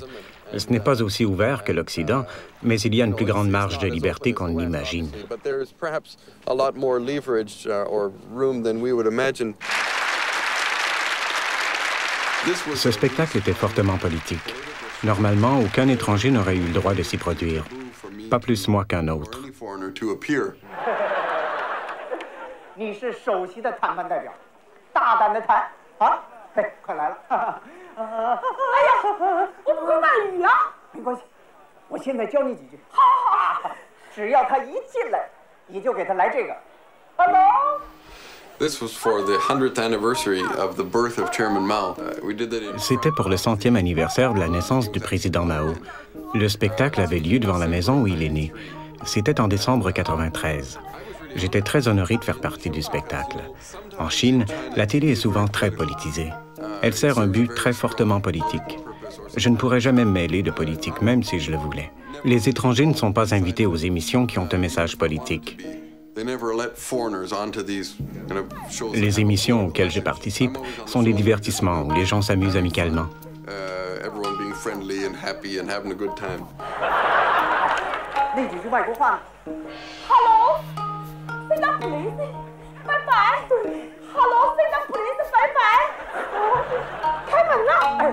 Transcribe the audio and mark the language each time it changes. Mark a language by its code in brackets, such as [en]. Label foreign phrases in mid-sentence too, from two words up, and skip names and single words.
[fr] Ce n'est pas aussi ouvert que l'Occident, mais il y a une plus grande marge de liberté qu'on ne l'imagine. Ce spectacle était fortement politique. Normalement, aucun étranger n'aurait eu le droit de s'y produire. Pas plus moi qu'un autre. [zh] 你是首席的谈判代表，大胆的谈啊！嘿，快来了！哎呀，我不会外语啊，没关系，我现在教你几句。好好好，只要他一进来，你就给他来这个。Hello。 [fr] C'était pour le 100e anniversaire de la naissance du président Mao. Le spectacle avait lieu devant la maison où il est né. C'était en décembre 1993. J'étais très honoré de faire partie du spectacle. En Chine, la télé est souvent très politisée. Elle sert un but très fortement politique. Je ne pourrais jamais me mêler de politique, même si je le voulais. Les étrangers ne sont pas invités aux émissions qui ont un message politique. Les émissions auxquelles je participe sont des divertissements où les gens s'amusent amicalement. [en] Hello, sit down please. Bye bye. Hello, sit down please. Bye bye. [zh] 开门了。